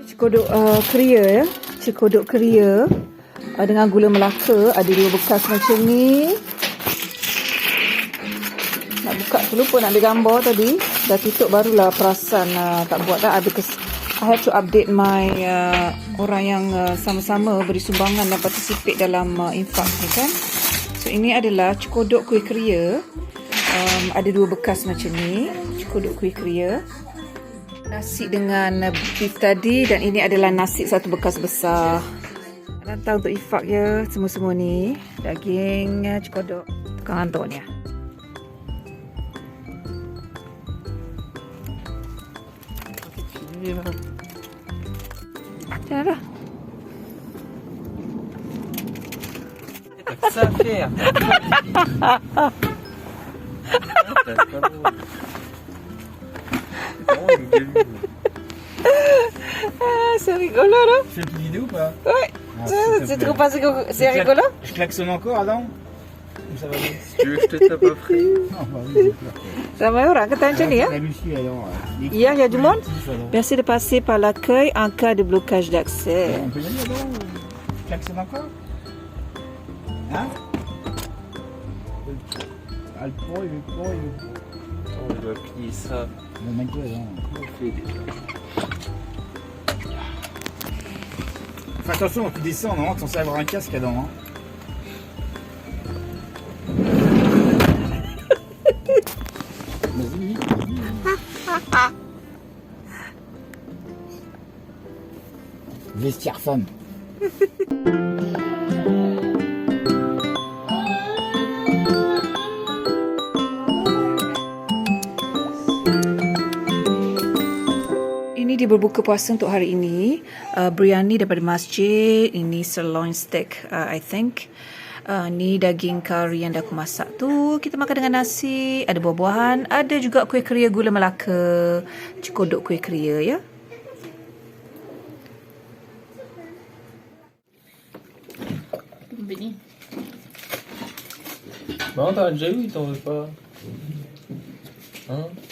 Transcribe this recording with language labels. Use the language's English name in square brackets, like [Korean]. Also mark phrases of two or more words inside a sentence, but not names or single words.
[Malay] Cikodok Keria ya. Cikodok Keria dengan gula Melaka. Ada 2 bekas macam ni. Nak buka tu lupa nak ada gambar tadi. Dah tutup barulah perasan tak buat dah. [English] I have to update my [Malay] orang yang sama-sama beri sumbangan dan participate dalam infak ni kan. So ini adalah cikodok kuih keria. Ada 2 bekas macam ni. Cikodok kuih keria. Nasi dengan beef tadi. Dan ini adalah nasi 1 bekas besar. Hantar untuk infak ya. Semua-semua ni. Daging cikodok. Tukang hantar ni. [French] Tiens là. T'as que ça à faire. C'est rigolo là. Tu fais plus vidéo ou pas? Ouais. Ah, s'il te C'est plaît. trop pas c'est rigolo. Je klaxonne encore, Adam? Ou ça va bien? Si tu veux que je te tape après. Non, bah oui, c'est clair. [Malay] Ramai orang kata macam ni ya. [French] La Lucie, alors. Ya, il y a du monde. Alors. Merci de passer par l'accueil en cas de blocage d'accès. On peut y aller, Adam? Tu klaxonnes encore? Hein? Ah, le pro, il veut pro, il veut pro. Attends, je vais plier ça. Bon, mets-toi, Adam. On fait déjà. Fais attention, quand tu descends, non, t'en sais avoir un casque, Adam. Hein. Vas-y, vestiaire femme. [Malay] Ini dia berbuka puasa untuk hari ini. Biryani daripada masjid. Ini [English] sirloin steak, I think. [Malay] Ni daging kari yang dah aku masak tu. Kita makan dengan nasi. Ada buah-buahan. Ada juga kuih keria gula Melaka. Cikodok kuih keria ya. [French] Béni. Non, t'as déjà eu, il t'en veut pas. Hein?